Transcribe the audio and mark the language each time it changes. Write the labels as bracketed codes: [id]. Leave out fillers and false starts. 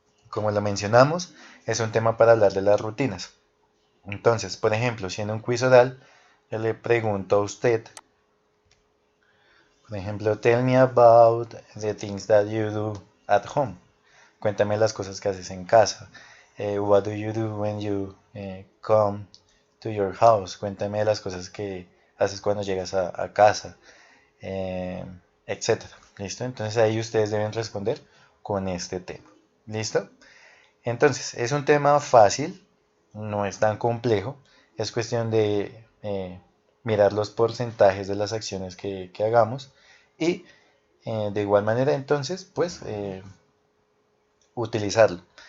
[es] Como lo mencionamos, es un tema para hablar de las rutinas. Entonces, por ejemplo, si en un quiz oral yo le pregunto a usted, por ejemplo, [en] tell me about the things that you do at home. [es] Cuéntame las cosas que haces en casa. [en] What do you do when you come to your house? [es] Cuéntame las cosas que haces cuando llegas a casa, etcétera. ¿Listo? Entonces ahí ustedes deben responder con este tema. ¿Listo? Entonces, es un tema fácil, no es tan complejo, es cuestión de mirar los porcentajes de las acciones que hagamos y de igual manera entonces, pues, utilizarlo.